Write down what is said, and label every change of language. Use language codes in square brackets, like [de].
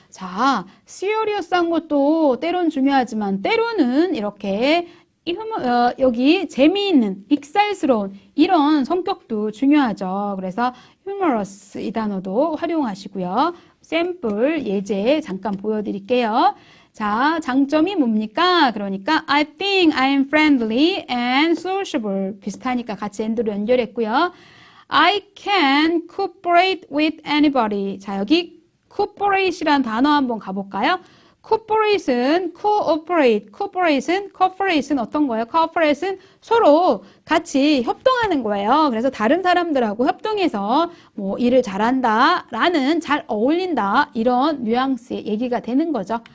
[ko] 자, serious한 것도 때론 중요하지만 때로는 이렇게 여기 재미있는, 익살스러운 이런 성격도 중요하죠. 그래서 humorous 이 단어도 활용하시고요. 샘플 예제 잠깐 보여드릴게요. 자, 장점이 뭡니까? [en] 그러니까 I think I'm friendly and sociable. [ko] 비슷하니까 같이 and로 연결했고요. [en] I can cooperate with anybody. [ko] 자, 여기 cooperate이라는 단어 한번 가볼까요? cooperate은 cooperate은 어떤 거예요? cooperate은 서로 같이 협동하는 거예요. 그래서 다른 사람들하고 협동해서 뭐 일을 잘한다 라는 잘 어울린다 이런 뉘앙스의 얘기가 되는 거죠.